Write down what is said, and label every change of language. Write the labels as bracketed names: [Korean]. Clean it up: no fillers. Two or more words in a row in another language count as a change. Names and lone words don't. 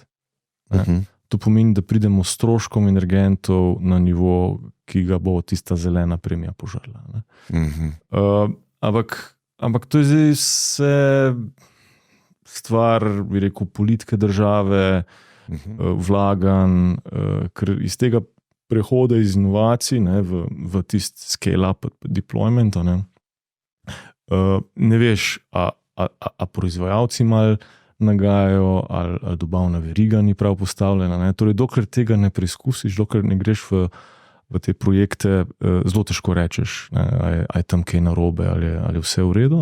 [Slovenian] To pomeni, da pridemo s stroškom energentov na nivo, ki ga bo tista zelena premija požrla. Ampak to je zdaj vse stvar, bi rekel, politike države, vlaganj, ker iz tega prehoda iz inovacij v tisti [English] scale-up deployment, [Slovenian] ne veš, a proizvajalci malo nagajajo, ali dobavna veriga ni prav postavljena. Torej, dokler tega ne preizkusiš, dokler ne greš v te projekte, zelo težko rečeš, ali je tam kaj narobe, ali vse v redu.